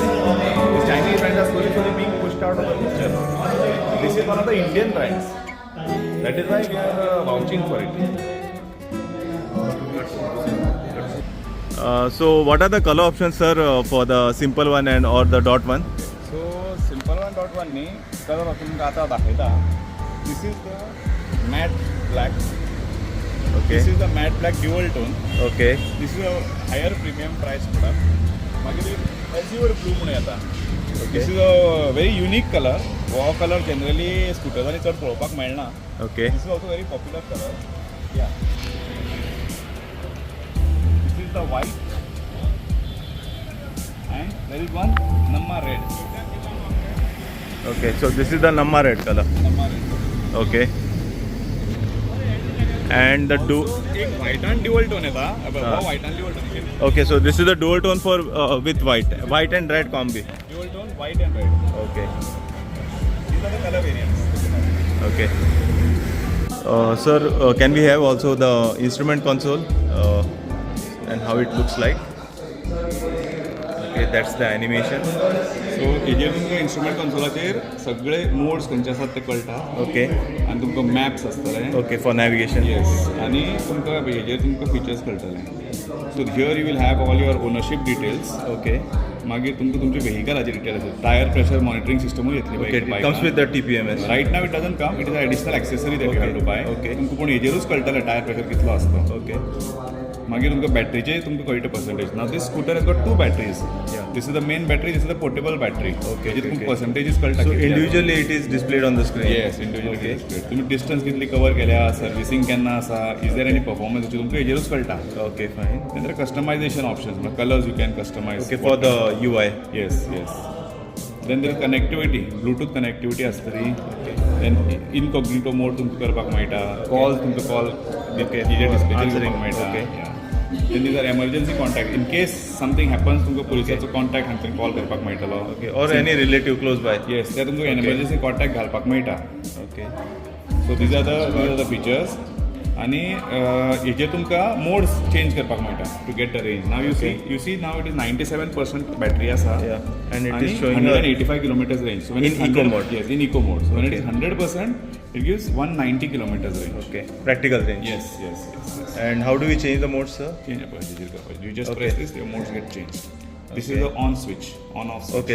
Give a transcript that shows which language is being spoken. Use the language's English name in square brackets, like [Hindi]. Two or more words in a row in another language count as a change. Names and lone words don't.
[English] The Chinese brands are slowly being pushed out of the picture. This is one of the Indian brands. That is why we are vouching for it. So what are the color options, sir, for the Simple One and or the Dot One? [Konkani] So Simple One Dot One ने [English] color option [Konkani] का आता दाखवता. [English] This is the matte black. Okay. This is the matte black dual tone. Okay. This is a higher premium price product. [Konkani] मागीर Azure blue म्हणून येता. [English] This is a very unique color. Wow color generally scooters [Konkani] चड पळोवपाक मेळना. [English] Okay. This is also very popular color. Yeah. is the white, and there is one Namma red. Okay, so this is the Namma red color. Namma red. Okay. And the एक white and dual tone येता. हाँ. white and dual tone. Okay, so this is the dual tone for with white and red combi. Dual tone, white and red. Okay, These are the color variants. okay. Sir, can we have also the instrument console and how it looks like? Okay, that's the animation. [Konkani] सो हेजेर तुमकां इंस्ट्रुमेंट कन्सोलाचेर सगळे मोड्स खंयचे आसात ते कळटा. [English] Okay, [Konkani] आनी तुमकां मॅप्स आसतले. [English] okay, for navigation. येस. [Konkani] आनी तुमकां हेजेर तुमकां फिचर्स कळटले. [English] so here you will have all your ownership details. Okay, [Konkani] मागीर तुमकां तुमच्या व्हेहिकलाचे डिटेल्स आसतात. [English] tire pressure monitoring [Konkani] सिस्टमूय येतली [English] okay. It comes with the TPMS. right now it doesn't come. it is additional accessory that you have to buy. Okay. [Konkani] तुमकां पूण हेजेरूच कळटलें [English] tire pressure [Konkani] कितलो आसता. [English] Okay, [Konkani] मागीर तुमकां बॅटरीचे तुमकां कळटा पर्संटेज. [English] now this scooter has got 2 batteries. Yeah. this is the main battery, this is the portable battery. Okay, [Konkani] हेजेर तुमकां [English] okay. [Konkani] पर्संटेजीस कळटा. [English] so [Konkani] कितली आसा. [English] individually it is displayed on the screen. येस, इंडिव्हिज्युअल Okay. डिस्प्ले. [Konkani] तुम्ही डिस्टन्स कितली कवर केल्या, सर्व्हिसिंग केन्ना आसा, [English] is there any performance [Konkani] तुमकां हेजेरूच कळटा. [English] Okay, fine. नंतर customization options, colors you can customize. Okay, for the UI. yes yes. then there connectivity, Bluetooth connectivity आसतली. then incognito mode [Konkani] तुमकां करपाक मेळटा. कॉल तुमकां कॉल [English] Okay. [Konkani] हेजेर डिस्प्ले [English] Answering. [Konkani] करपाक मेळटा. [English] Okay. then these are emergency contact. in case something happens [Konkani] तुमकां पुलिसाचो कॉन्टॅक्ट हांगा कॉल करपाक मेळटलो. [English] Okay, or any relative close by. येस, [Konkani] ते तुमकां [English] emergency contact [Konkani] घालपाक मेळटा. [English] Okay, so these are the features. [Konkani] आनी हेजे तुमकां मोड्स चेंज करपाक मेळटा [English] to get the range. now you see now it is 97% battery आसा. yeah, and it आणि is showing 185 kilometers range. So when In it's eco 100 mode. Yes, in eco mode. So when it is 100%, it gives 190 kilometers range. Okay, practical range. Yes, yes, yes, yes. And how do we change the modes, sir? Change up, you just Okay. press this, your modes get changed. This is Okay. the on switch, on off switch.